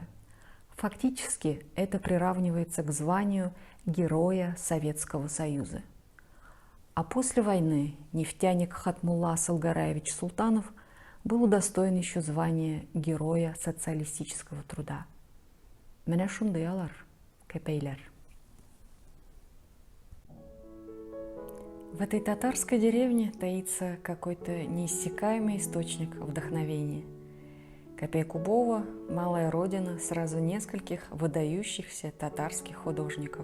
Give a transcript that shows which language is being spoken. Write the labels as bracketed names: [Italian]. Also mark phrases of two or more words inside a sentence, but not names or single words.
[Russian] Фактически это приравнивается к званию Героя Советского Союза. А после войны нефтяник Хатмулла Салгараевич Султанов был удостоен еще звания Героя социалистического труда. [Tatar] Менә шундый алар, копейлер. [Russian] В этой татарской деревне таится какой-то неиссякаемый источник вдохновения. Копей-Кубово – малая родина сразу нескольких выдающихся татарских художников.